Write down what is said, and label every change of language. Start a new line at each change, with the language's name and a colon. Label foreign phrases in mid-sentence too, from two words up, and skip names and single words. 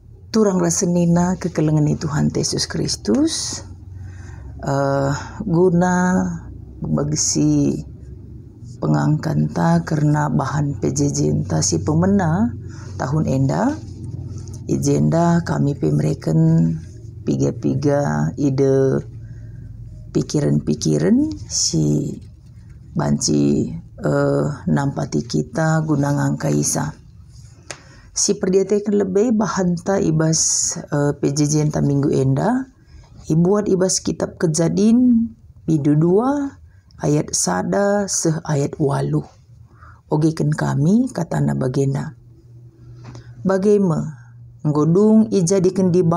Batak Karo: Turang rasenina kekelengan Tuhan Yesus Kristus guna bagsi pengangkanta karena bahan PJJ si pemena tahun enda agenda kami pemreken piga-piga ide pikiran-pikiran si banci nampati kita guna ngangkaisa si perdiatekan lebih bahanta ibas PJJ enta minggu enda ibuat ibas kitab Kejadian bidu 2 ayat sada seh ayat 8 ogekan kami katana bagena bagema nggodung ijadikan di